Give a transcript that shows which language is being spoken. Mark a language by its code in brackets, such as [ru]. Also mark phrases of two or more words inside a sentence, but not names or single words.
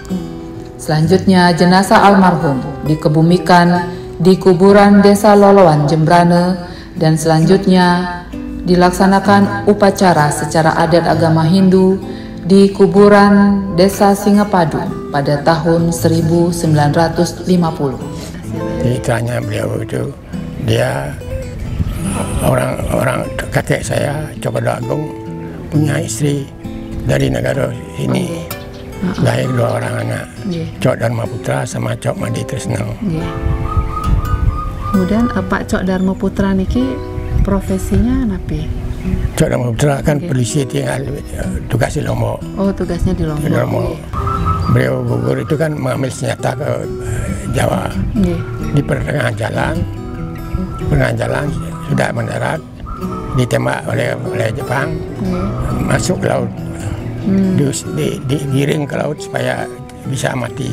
[id] Selanjutnya jenazah almarhum dikebumikan di kuburan Desa Loloan, Jembrane, dan selanjutnya dilaksanakan upacara secara adat agama Hindu di kuburan Desa Singapadu pada tahun 1950. Ceritanya beliau itu, dia orang kakek saya, Cokorda Agung, punya istri dari negara ini. Lahir 2 orang anak, Cok Dharma Putra sama Cok Madi Tresno. Kemudian Pak Cok Dharma Putra niki profesinya napi? Cok Dharma Putra kan polisi tinggal tugas di Lombok. Oh, tugasnya di Lombok. Beliau gugur itu kan mengambil senjata ke Jawa. Di pertengahan jalan sudah mendarat, ditembak oleh Jepang, masuk ke laut, digiring ke laut supaya bisa mati.